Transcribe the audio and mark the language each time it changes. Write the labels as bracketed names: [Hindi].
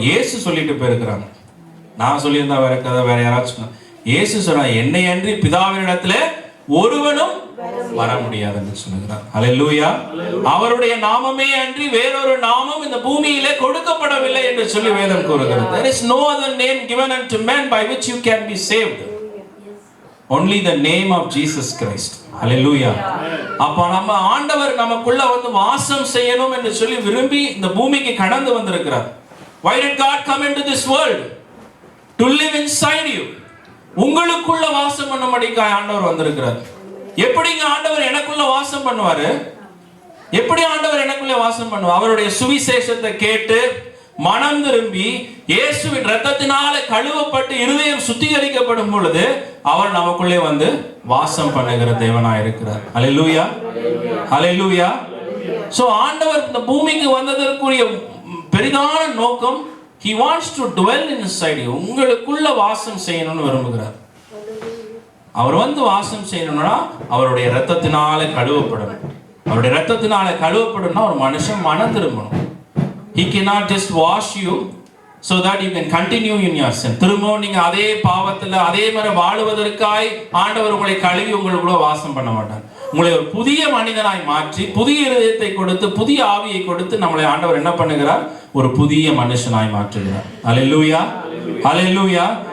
[Tamil] இயேசு சொல்லிட்டு போயிருக்கிறாங்க. நான் சொல்லியிருந்தா வேற கதை, வேற யாராச்சும். இயேசு சொன்னா என்னை அன்றி பிதாவினிடத்துல ஒருவனும் வர முடியாது என்று சொல்லுகிறார். ஹல்லேலூயா. அவருடைய நாமமே அன்றி வேறொரு நாமம் இந்த பூமியிலே கொடுக்கப்படவில்லை என்று சொல்லி வேதம் கூறுகிறது. [English] There is no other name given unto men by which you can be saved. Only the name of Jesus Christ. Hallelujah. [Tamil] அப்ப நம்ம ஆண்டவர் நமக்குள்ள வந்து வாசம் செய்யணும் என்று சொல்லி விரும்பி இந்த பூமிக்கு கடந்து வந்திருக்கிறார். [English] Why did God come into this world? To live inside you. [Tamil] உங்களுக்குள்ள வாசம் பண்ணும்படிக்காய் ஆண்டவர் வந்திருக்கிறார். எப்படிங்க ஆண்டவர் எனக்குள்ள வாசம் பண்ணுவாரு? எப்படி ஆண்டவர் எனக்குள்ள வாசம் பண்ணுவார்? அவருடைய சுவிசேஷத்தை கேட்டு மனம் திரும்பி இயேசுவின் இரத்தத்தினால கழுவப்பட்டு இருதயம் சுத்திகரிக்கப்படும் பொழுது அவர் நமக்குள்ளே வந்து வாசம் பண்ணுகிற தேவனாய் இருக்கிறார். ஹல்லேலூயா, ஹல்லேலூயா. சோ ஆண்டவர் இந்த பூமிக்கு வந்ததற்குரிய பெரிதான நோக்கம், [English] he wants to dwell inside you. [Tamil] உங்களுக்குள்ள வாசம் செய்யணும்னு விரும்புகிறார். அவர் வந்து வாசம் செய்யணும்னா அவருடைய இரத்தத்தினால கழுவப்படணும். அவருடைய இரத்தத்தினால கழுவப்படணும்னா ஒரு மனுஷன் மனம் திரும்பணும். [English] He cannot just wash you so that you can continue in your sin. [Tamil] திரும்பவும் நீங்க அதே பாவத்துல அதே மாதிரி வாழுவதற்காய் ஆண்டவர் உங்களை கழுவி உங்களுக்குள்ள வாசம் பண்ண மாட்டார். உங்களை ஒரு புதிய மனிதனாய் மாற்றி புதிய இதயத்தை கொடுத்து புதிய ஆவியை கொடுத்து நம்மளை ஆண்டவர் என்ன பண்ணுகிறார்? ஒரு புதிய மனுஷனாய் மாற்றுகிறார். ஹல்லேலூயா, ஹல்லேலூயா.